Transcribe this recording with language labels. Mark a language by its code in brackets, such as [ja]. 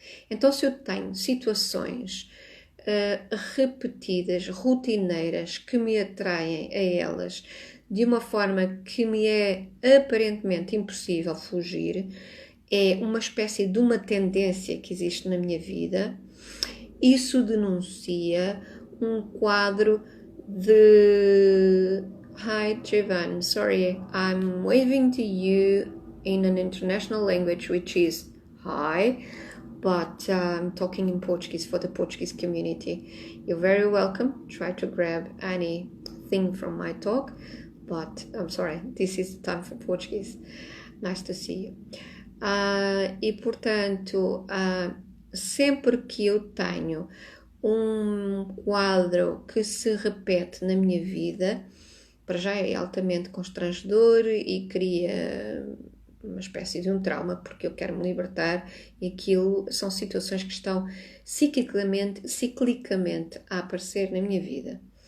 [pt] Então, se eu tenho situações repetidas, rotineiras, que me atraem a elas de uma forma que me é aparentemente impossível fugir, é uma espécie de uma tendência que existe na minha vida isso denuncia um quadro de [en] Hi Jivan, sorry, I'm waving to you in an international language which is hi, but I'm talking in Portuguese for the Portuguese community. You're very welcome. Try to grab anything from my talk, but I'm sorry, this is the time for Portuguese. Nice to see you. [pt] E portanto, sempre que eu tenho um quadro que se repete na minha vida, para já é altamente constrangedor e cria uma espécie de um trauma, porque eu quero me libertar e aquilo são situações que estão ciclicamente a aparecer na minha vida.